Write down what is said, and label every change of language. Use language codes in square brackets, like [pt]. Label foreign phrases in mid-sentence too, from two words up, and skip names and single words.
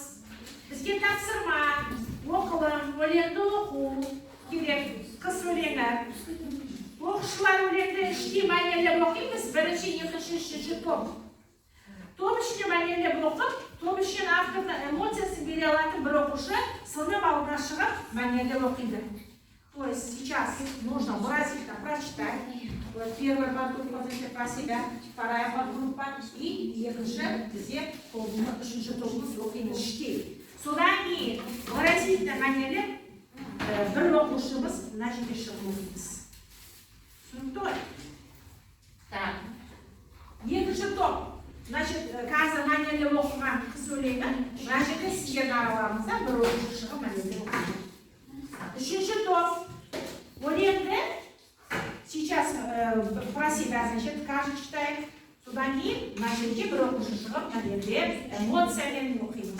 [kk] Бізге тапсырма, оқылым, өлеңді оқу керек. Қыс өлеңі. Оқушылар өлеңді іште мәнерлеп оқимыз. Бірінші, екінші, үшінші топ. Топ ішінде мәнерлеп оқып, топ ішінен автордың эмоциясын бере алатын бір оқушы сынып алдына шығып мәнерлеп оқиды. [ru] То есть сейчас нужно выразительно прочитать. Первая подгруппа про себя, вторая подгруппа и [kk] екінші бізде үшінші тобымыз оқимыз іште. Содан кейін выразительно мәнерлеп бір оқушымыз мына жерге шығып оқимыз. Түсінікті ғой? Так. Екінші топ. Значит, қазір мәнерлеп оқыған қыс өлеңі, мына жерде сіздердің араларыңызда бір оқушы шығып мәнерлеп оқиды. Үшінші топ. [ru] Өлеңді сейчас про себя, значит, каждый читает. [kk] Содан кейін мына жерде бір оқушы шығып мәнерлеп эмоциямен оқимыз.